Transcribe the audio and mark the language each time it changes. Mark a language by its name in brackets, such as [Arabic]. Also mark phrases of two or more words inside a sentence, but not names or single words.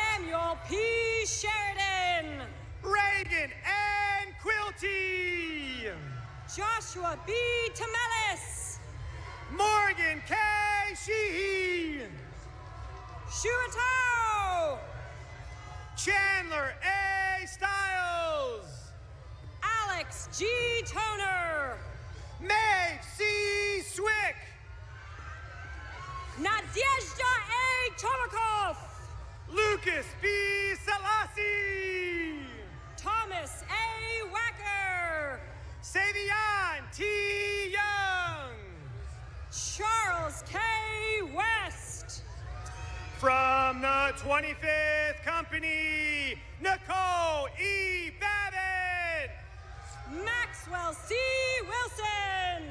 [English] Samuel P. Sheridan. Reagan N. Quilty. Joshua B. Tamelis. Morgan K. Sheehy. Shuato. Chandler A. Stiles. Alex G. Toner. Maeve C. Swick. Nadezhda A. Tomakov. Lucas B. Selassie. Thomas A. Wacker. Savion T. Young. Charles K. West. From the 25th Company, Nicole E. Babbitt. Maxwell C. Wilson.